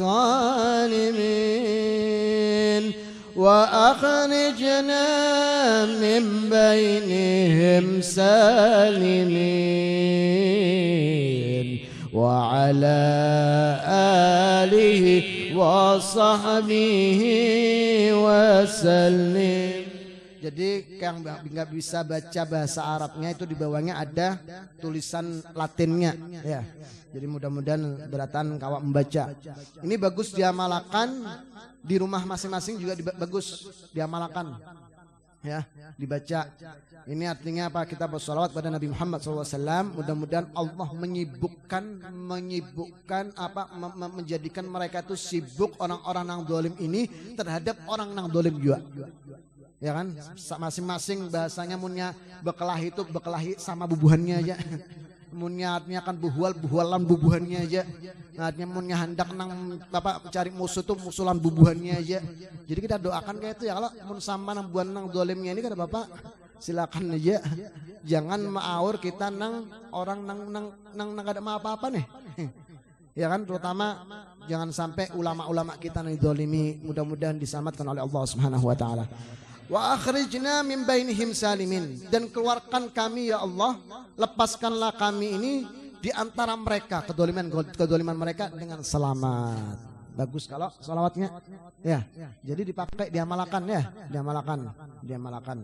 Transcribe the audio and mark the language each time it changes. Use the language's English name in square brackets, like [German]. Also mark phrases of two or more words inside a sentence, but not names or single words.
[Arabic] الظالمين وأخرجنا من بينهم سالمين وعلى آله وصحبه وسلم. [Indonesian] Jadi yang nggak bisa baca bahasa Arabnya itu di bawahnya ada tulisan Latinnya, ya. Jadi mudah-mudahan beratan kawak membaca. Ini bagus diamalkan di rumah masing-masing, juga bagus diamalkan, ya, dibaca. Ini artinya apa? Kita bersolawat pada Nabi Muhammad SAW. Mudah-mudahan Allah menyibukkan apa? Menjadikan mereka itu sibuk, orang-orang yang zalim ini terhadap orang yang zalim juga. [Banjar] Ya kan, masing-masing bahasanya munnya bekelahi itu bekelahi sama bubuhannya aja. Munnya artinya kan buhualan bubuhannya aja. Artinya munnya hendak nang bapak cari musuh tuh musuhan bubuhannya aja. Jadi kita doakan kayak itu ya, kalau mun sama nang buan nang dolimnya ini kata bapak silakan aja. Jangan maawur kita nang orang nang ada apa-apa nih. [Indonesian] Ya kan, terutama jangan sampai ulama-ulama kita nang dolimi, mudah-mudahan diselamatkan oleh Allah [Arabic] سبحانه وتعالى. وأخرجنا من بينهم سالمين, [Indonesian] dan keluarkan kami ya Allah, lepaskanlah kami ini di antara mereka kedoliman mereka dengan selamat. Bagus kalau salawatnya, ya. Jadi dipakai, diamalkan, ya, diamalkan.